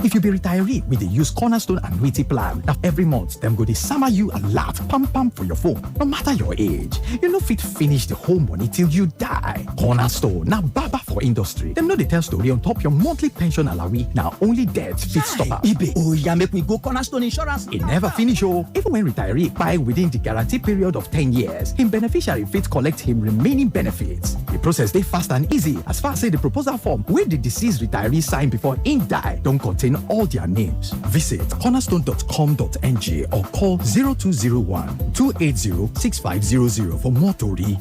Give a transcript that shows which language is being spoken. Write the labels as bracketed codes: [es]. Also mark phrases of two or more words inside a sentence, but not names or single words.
[pcm] If you be retiree, we dey use Cornerstone Annuity Plan. That every month them go dey sama you a lot, pam for your phone. No matter your age, you no fit finish the whole money till you die. Cornerstone na baba for industry. Them no dey tell story on top your monthly pension alawi. Now only death fit stop am. Ibe, oh yeah, make we go Cornerstone Insurance. It never finish oh. Even when retiree buy within the guarantee period of 10 years, him beneficiary fit collect him remaining benefits. The process dey fast and easy as far as say the proposal form wey the deceased retiree sign before him die don contain all their names. Visit cornerstone.com.ng or call 0201-280-6500 for more tori.